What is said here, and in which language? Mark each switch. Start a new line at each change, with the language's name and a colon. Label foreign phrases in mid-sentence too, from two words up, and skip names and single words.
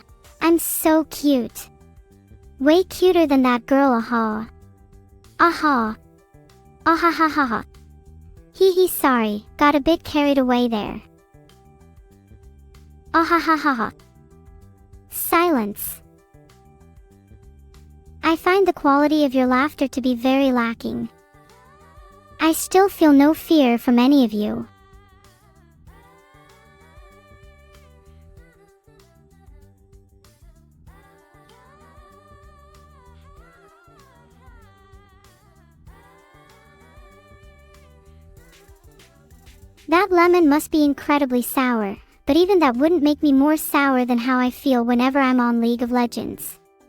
English: I'm so cute. Way cuter than that girl, aha. Aha. Aha ha ha ha. Hee hee, sorry, got a bit carried away there. Aha ha ha ha. Silence. I find the quality of your laughter to be very lacking. I still feel no fear from any of you. That lemon must be incredibly sour, but even that wouldn't make me more sour than how I feel whenever I'm on League of Legends.